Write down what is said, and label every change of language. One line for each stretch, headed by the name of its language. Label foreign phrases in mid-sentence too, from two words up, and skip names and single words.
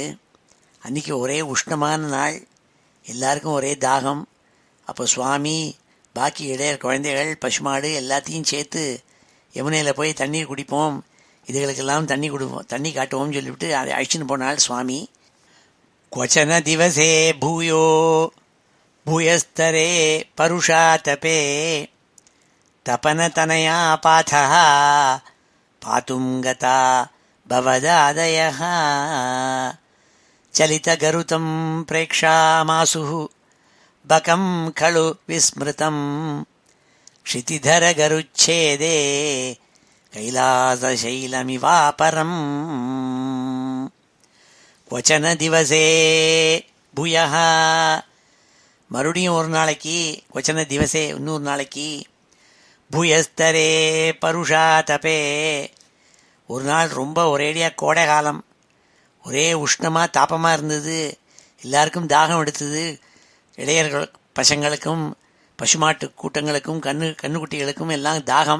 Tamil: அன்றைக்கி ஒரே உஷ்ணமான நாள், எல்லாருக்கும் ஒரே தாகம். அப்போ சுவாமி பாக்கி இடையர் குழந்தைகள் பசுமாடு எல்லாத்தையும் சேர்த்து யமுனையில் போய் தண்ணீர் குடிப்போம், இதுகளுக்கெல்லாம் தண்ணி காட்டுவோம்னு சொல்லிவிட்டு அதை அழிச்சுன்னு போனாள் சுவாமி.
Sanskrit: क्वचन दिवसे भूयो भूयस्तरे परुषा तपे तपनतनया पाथः पातुं गता भवदादयः चलितगरुतं प्रेक्षामासुः बकं खलु विस्मृतं क्षितिधरगरुच्छेदे कैलासशैलमिवापरम् क्वचन दिवसे भूयः.
Tamil: மறுபடியும் ஒரு நாளைக்கு,
Sanskrit: क्वचन दिवसे
Tamil: இன்னொரு நாளைக்கு,
Sanskrit: भूयस्तरे परुषा तपे
Tamil: ஒரு நாள் ரொம்ப ஒரேடியாக கோடை காலம், ஒரே உஷ்ணமாக தாபமாக இருந்தது, எல்லாருக்கும் தாகம் எடுத்தது. இளையர்கள் பசங்களுக்கும் பசுமாட்டு கூட்டங்களுக்கும் கண்ணுக்குட்டிகளுக்கும் எல்லாம் தாகம்.